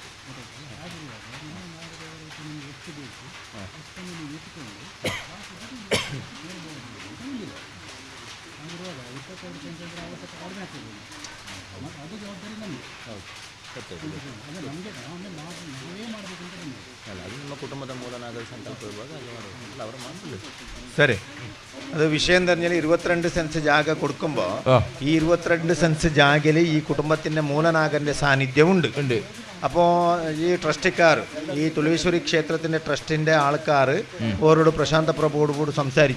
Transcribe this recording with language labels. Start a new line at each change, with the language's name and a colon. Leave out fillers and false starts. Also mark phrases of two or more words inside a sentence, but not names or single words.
Kannada: ಆಗಿರುವಾಗ ಇನ್ನೂ 4 ದೇವರಿಗೆ ನಿಮಗೆ ಎಷ್ಟು ಬೇಕು ಅಷ್ಟನ್ನು ನೀವು ಇಟ್ಟುಕೊಂಡು ಆಗಿರುವಾಗ 22 ಸೆಂಟ್ಸ್ ಅಂದರೆ ಅವಶ್ಯಕ ಕಡಿಮೆ ಆಗ್ತದೆ. ಮತ್ತು ಅದು ಜವಾಬ್ದಾರಿ ನಮಗೆ. ಹೌದು, ಅಂದರೆ ನಮಗೆ ನಾವೇ ಮಾಡಬೇಕು ಅಂತ ಬಂದಿದೆ. ಅಲ್ಲ, ಅದು ನಿಮ್ಮ ಕುಟುಂಬದ ಮೂಲನಾಗದ ಸಂಕಲ್ಪ ಇರುವಾಗ ಅದು ಮಾಡಬೇಕು, ಅವರು ಮಾಡಬೇಕು. ಸರಿ,
Malayalam: അത് വിഷയം പറഞ്ഞാൽ 22 സെൻസ് ജാഗ കൊടുക്കുമ്പോൾ ഈ 22 സെൻസ് ജാഗയിൽ ഈ കുടുംബത്തിൻ്റെ മൂലനാഗൻ്റെ സാന്നിധ്യമുണ്ട്. അപ്പോൾ ഈ ട്രസ്റ്റിക്കാർ, ഈ തുളീശ്വരി ക്ഷേത്രത്തിൻ്റെ ട്രസ്റ്റിൻ്റെ ആൾക്കാർ ഓരോട് പ്രശാന്ത പ്രഭുവോട് കൂടി സംസാരിച്ചു.